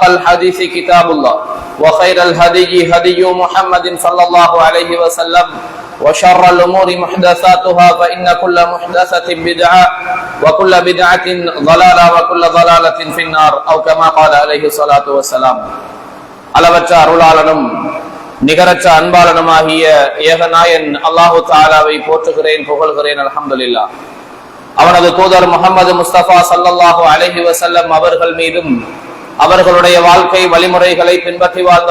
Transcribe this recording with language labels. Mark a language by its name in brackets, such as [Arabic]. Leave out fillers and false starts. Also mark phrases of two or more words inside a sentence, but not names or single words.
[Arabic] الحديث كتاب الله وخير الهدي هدي محمد صلى الله عليه وسلم وشر الأمور محدثاتها فإن كل محدثة بدعة وكل بدعة ضلالة وكل ضلالة في النار أو كما قال عليه الصلاة والسلام [Tamil] அளவற்ற அருளாளனும் நிகரற்ற அன்பாளனுமாகிய ஏகநாயன் அல்லாஹு தஆலாவை போற்றுகிறேன் புகழ்கிறேன் [Arabic] அல்ஹம்துலில்லாஹ். [Tamil] அவனது தூதர் முஹம்மது முஸ்தபா [Arabic] صلى الله عليه وسلم [Tamil] அவர்கள் மீதும் அவர்களுடைய வாழ்க்கை வழிமுறைகளை பின்பற்றி வாழ்ந்த